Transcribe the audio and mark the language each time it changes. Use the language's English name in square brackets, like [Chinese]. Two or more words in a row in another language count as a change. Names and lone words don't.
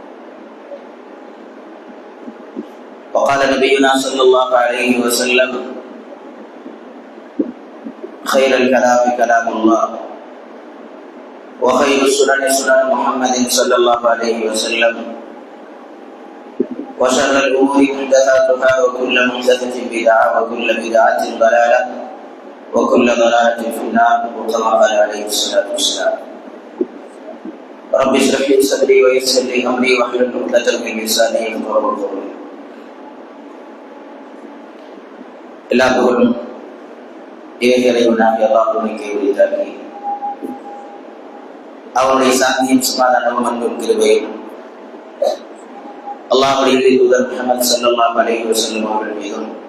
[Arabic] وقال نبينا صلى الله عليه وسلم: خير الكلام كلام الله وخير السنن سنن محمد صلى الله عليه وسلم وشر الأمور محدثاتها وكل محدثة بدعة وكل بدعة ضلالة وكل ضلالة في النار. وكما قال عليه الصلاة والسلام: رب اشرح لي صدري ويسر لي أمري واحلل عقدة من لساني يفقهوا قولي. [Tamil] எல்லா புகழும் இறைவனாகிய அல்லாஹ்வுக்கே உரித்தாகி, அவருடைய சாந்தியும் சமாதானமும் அன்பும் கிருபையும் அல்லாஹ்வுடைய தூதர் முஹம்மது [Arabic] صلى الله عليه وسلم [Tamil] அவர்கள் மீதும்